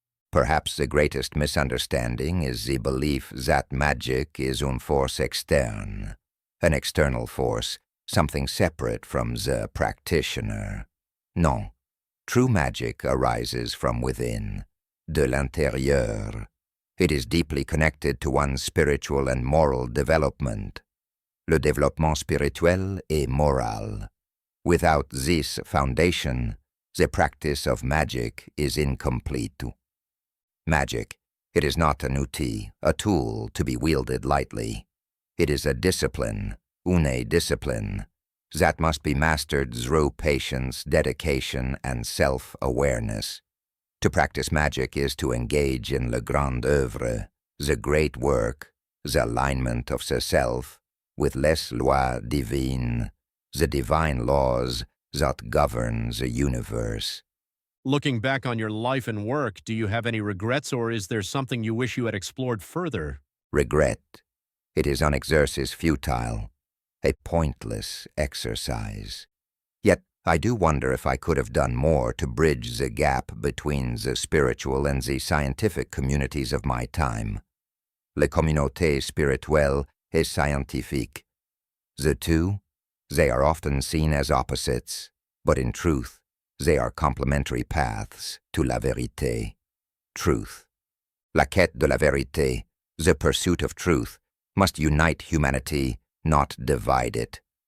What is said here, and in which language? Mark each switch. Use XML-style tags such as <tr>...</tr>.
<en>Perhaps the greatest misunderstanding is the belief that magic is</en> <fr>une force externe,</fr> <en>an external force, something separate from the practitioner. Non, true magic arises from within,</en> <fr>de l'intérieur.</fr> <en>It is deeply connected to one's spiritual and moral development.</en> <fr>Le développement spirituel et moral.</fr> <en>Without this foundation, the practice of magic is incomplete. Magic, it is not an outil, a tool to be wielded lightly. It is a discipline,</en> <fr>une discipline,</fr> <en>that must be mastered through patience, dedication, and self-awareness. To practice magic is to engage in</en> <fr>le grand œuvre,</fr> <en>the great work, the alignment of the self, with</en> <fr>les lois divines,</fr> <en>the divine laws that govern the universe. Looking back on your life and work, do you have any regrets, or is there something you wish you had explored further? Regret. It is an</en> <fr>exercice futile,</fr> <en>a pointless exercise. Yet I do wonder if I could have done more to bridge the gap between the spiritual and the scientific communities of my time.</en> <fr>Les communautés spirituelles et scientifiques.</fr> <en>The two, they are often seen as opposites, but in truth, they are complementary paths to</en> <fr>la vérité,</fr> <en>truth.</en> <fr>La quête de la vérité,</fr> <en>the pursuit of truth, must unite humanity, not divide it.</en>